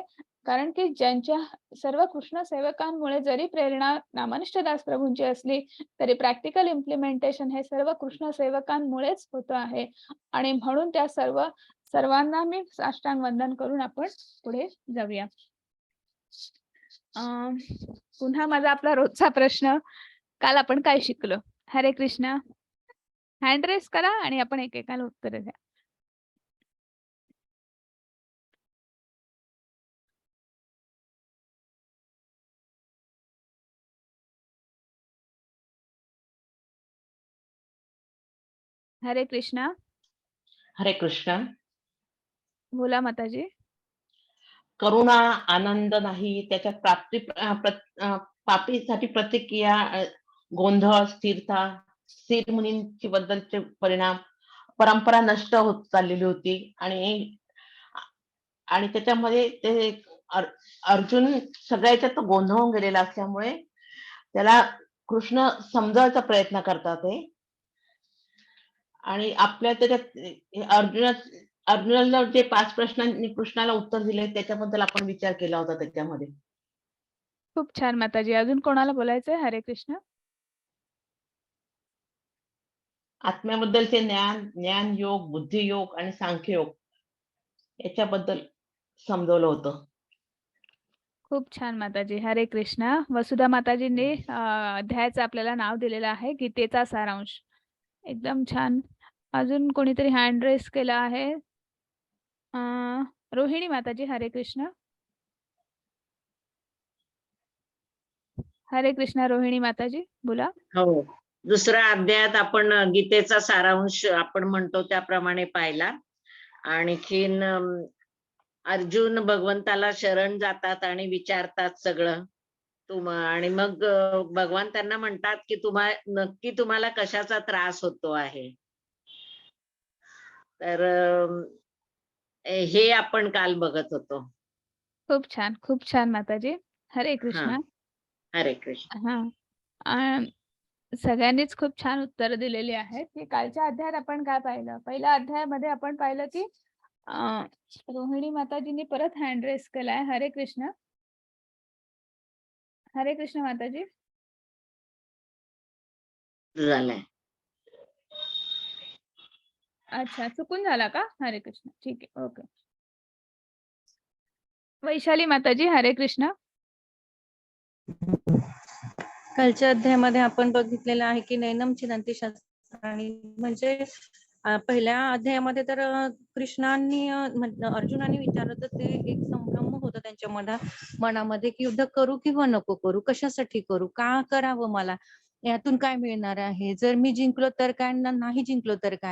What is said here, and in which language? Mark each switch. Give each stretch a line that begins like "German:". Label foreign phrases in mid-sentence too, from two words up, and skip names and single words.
Marathi: कारण की ज्यांच्या सर्व कृष्ण सेवकांमुळे जरी प्रेरणा नामनिष्ठ दास प्रभूंची असली तरी
English: practical implementation
Marathi: हे सर्व कृष्ण सेवकांमुळेच होतं आहे. आणि म्हणून त्या सर्वांना मी साष्टांग वंदन करून आपण पुढे जाऊया. पुन्हा माझा आपला रोजचा प्रश्न, काल आपण काय शिकलो? हरे कृष्णा.
English: hand raise
Marathi: करा आणि आपण एकेकाला उत्तर द्या. हरे कृष्णा. हरे कृष्ण. बोला माताजी. करुणा आनंद नाही, त्याच्या प्राप्तीसाठी प्रतिक्रिया, गोंधळ, स्थिरता, स्थिर मुनींची बद्दलचे परिणाम, परंपरा नष्ट होत चाललेली होती. आणि त्याच्यामध्ये ते अर्जुन सगळ्या याच्यात गोंधळून गेलेला असल्यामुळे त्याला कृष्ण समजायचा प्रयत्न करतात ते. आणि आपल्या त्याच्यात अर्जुनाला जे 5 प्रश्नांनी कृष्णाला उत्तर दिले त्याच्याबद्दल आपण विचार केला होता त्याच्यामध्ये. खूप छान माताजी. अजून कोणाला बोलायचंय? हरे कृष्ण. आत्म्याबद्दलचे ज्ञान योग, बुद्धी योग आणि सांख्य योग याच्याबद्दल समजवलं होतं. खूप छान माताजी. हरे कृष्णा. वसुधा माताजींनी अध्यायाचं आपल्याला नाव दिलेलं आहे गीतेचा सारांश. एकदम छान. अजून कोणीतरी
English: hand raise
Marathi: केला आहे? रोहिणी माताजी. हरे कृष्ण. हरे कृष्णा रोहिणी माताजी, बोला. हो. दुसऱ्या अध्यायात आपण गीतेचा सारांश आपण म्हणतो त्याप्रमाणे पाहिला. आणखीन अर्जुन भगवंताला शरण जातात आणि विचारतात सगळं. आणि मग भगवान त्यांना म्हणतात की नक्की तुम्हाला कशाचा त्रास होतो आहे. तर हे आपण काल बघत होतो. खूप छान माताजी. हरे हा. कृष्णा. हरे कृष्ण. हा. सगळ्यांनीच खूप छान उत्तर दिलेली आहेत, की कालच्या अध्यायात आपण काय पाहिलं. पहिल्या अध्यायामध्ये आपण पाहिलं की रोहिणी माताजींनी परत
English: hand raise
Marathi: केलाय. हरे कृष्ण. हरे कृष्ण माताजी. झालंय. अच्छा, चुकून झाला का? हरे कृष्ण. ठीक आहे, ओके. वैशाली माताजी, हरे कृष्ण. कालच्या अध्यायामध्ये आपण बघितलेलं आहे की
Sanskrit: नैनम चिनंती शस्त्राणी
Marathi: म्हणजे पहिल्या अध्यायामध्ये तर कृष्णांनी अर्जुनाने विचारलं तर ते एक संभ्रम होतं त्यांच्या मनामध्ये की युद्ध करू किंवा नको करू, कशासाठी करू, का करावं, मला यातून काय मिळणार आहे, जर मी जिंकलो तर काय, नाही जिंकलो तर काय.